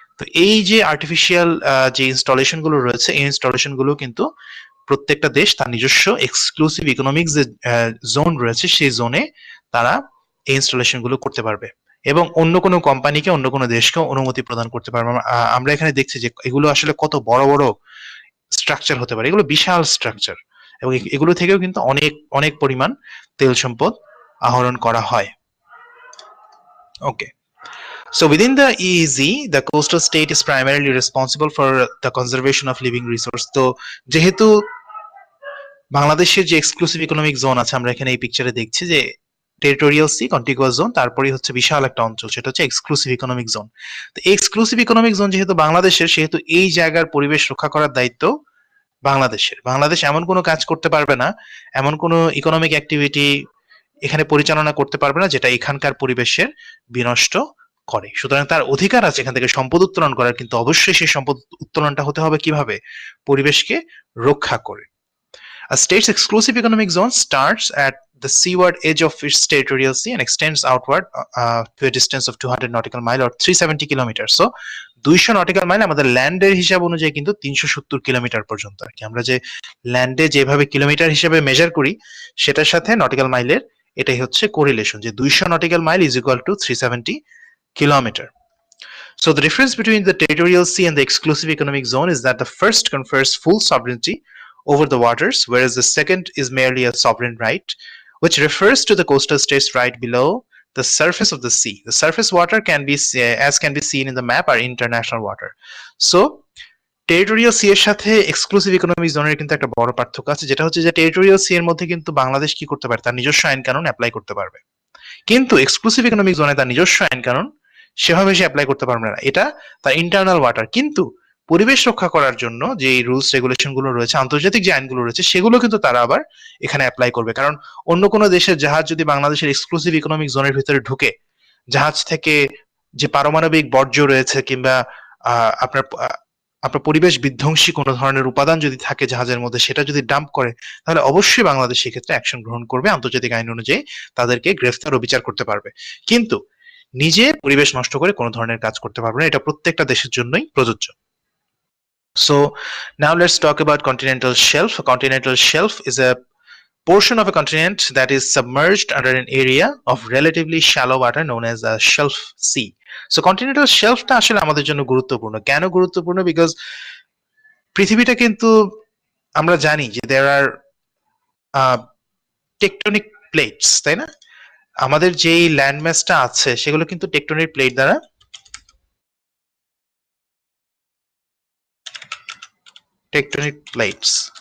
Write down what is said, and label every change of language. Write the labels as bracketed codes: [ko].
[bn] তো এই যে আর্টিফিশিয়াল যে ইনস্টলেশন গুলো রয়েছে, এই ইনস্টলেশন গুলো কিন্তু প্রত্যেকটা দেশ তার নিজস্ব এক্সক্লুসিভ ইকোনমিক যে জোন রয়েছে সেই জোনে তারা এই ইনস্টলেশন গুলো করতে পারবে এবং অন্য কোনো কোম্পানিকে, অন্য কোনো দেশকে অনুমতি প্রদান করতে পারবে। আমরা এখানে দেখছি যে এগুলো আসলে কত বড় বড় স্ট্রাকচার হতে পারে, এগুলো বিশাল স্ট্রাকচার, এবং এগুলো থেকেও কিন্তু অনেক অনেক পরিমাণ তেল সম্পদ আহরণ করা হয়। [en] Okay, so within the EEZ, the coastal state is primarily responsible for the conservation of living resource. [bn] তো যেহেতু বাংলাদেশের যে এক্সক্লুসিভ ইকোনমিক জোন আছে, আমরা এখানে এই পিকচারে দেখছি যে টেরিটোরিয়াল সি, কন্টিগুয়াস জোন, তারপরেই হচ্ছে বিশাল একটা অঞ্চল, সেটা হচ্ছে এক্সক্লুসিভ ইকোনমিক জোন। তো এক্সক্লুসিভ ইকোনমিক জোন যেহেতু বাংলাদেশের, সেহেতু এই জায়গার পরিবেশ রক্ষা করার দায়িত্ব বাংলাদেশের। বাংলাদেশ এমন কোনো কাজ করতে পারবে না, এমন কোনো ইকোনমিক অ্যাক্টিভিটি এখানে পরিচালনা করতে পারবে না যেটা এখানকার পরিবেশের বিনষ্ট করে। সুতরাং তার অধিকার আছে এখান থেকে সম্পদ উত্তোলন করার, কিন্তু অবশ্যই সেই সম্পদ উত্তোলনটা হতে হবে কিভাবে, পরিবেশকে রক্ষা করে। [en] A state's exclusive economic zone starts at the seaward edge of its territorial sea and extends outward to a distance of 200 nautical mile or 370 kilometers. [bn] So 200 nautical mile আমাদের ল্যান্ডের হিসাব অনুযায়ী কিন্তু 370 কিলোমিটার পর্যন্ত আর কি। আমরা যে ল্যান্ডে যেভাবে কিলোমিটার হিসেবে মেজার করি, সেটার সাথে নটিক্যাল মাইলের এটাই হচ্ছে কোরিলেশন, যে 200 nautical mile is equal to 370 kilometre. [en] So the difference between the territorial sea and the exclusive economic zone is that the first confers full sovereignty over the waters, whereas the second is merely a sovereign right, which refers to the coastal states right below the surface of the sea. The surface water can be, as can be seen in the map, are international water. [bn] So territorial C এর সাথে exclusive economic জোনের কিন্তু একটা বড় পার্থক্য আছে, যেটা হচ্ছে যে টেরিটোরিয়াল সি এর মধ্যে কিন্তু বাংলাদেশ কি করতে পারে, তার নিজস্ব আইন কানুন অ্যাপ্লাই করতে পারবে, কিন্তু এক্সক্লুসিভ ইকোনমিক জোনে তার নিজস্ব আইন কানুন সেভাবে সে অ্যাপ্লাই করতে পারবে না। এটা তার ইন্টারনাল ওয়াটার, কিন্তু পরিবেশ রক্ষা করার জন্য যে রুলস রেগুলেশন গুলো রয়েছে, আন্তর্জাতিক যে আইনগুলো রয়েছে, সেগুলো কিন্তু তারা আবার এখানে অ্যাপ্লাই করবে। কারণ অন্য কোনো দেশের জাহাজ যদি বাংলাদেশের এক্সক্লুসিভ ইকোনমিক জোনের ভিতরে ঢুকে, জাহাজ থেকে যে পারমাণবিক বর্জ্য রয়েছে কিংবা আপনার আপনার পরিবেশ বিধ্বংসী কোনো ধরনের উপাদান যদি থাকে জাহাজের মধ্যে, সেটা যদি ডাম্প করে, তাহলে অবশ্যই বাংলাদেশ সেক্ষেত্রে অ্যাকশন গ্রহণ করবে, আন্তর্জাতিক আইন অনুযায়ী তাদেরকে গ্রেফতার ও বিচার করতে পারবে। কিন্তু নিজে পরিবেশ নষ্ট করে কোনো ধরনের কাজ করতে পারবে না, এটা প্রত্যেকটা দেশের জন্যই প্রযোজ্য। [en] So now let's talk about continental shelf. A continental shelf is a portion of a continent that is submerged under an area of relatively shallow water known as a shelf sea. [bn] So continental shelf টা আসলে আমাদের জন্য গুরুত্বপূর্ণ। কেন গুরুত্বপূর্ণ? Because পৃথিবীটা কিন্তু আমরা জানি যে [en] there are [bn] টেকটনিক প্লেটস, তাই না? আমাদের যেই ল্যান্ডমাসটা আছে সেগুলো কিন্তু টেকটনিক প্লেট দ্বারা টেকটনিক প্লেটস।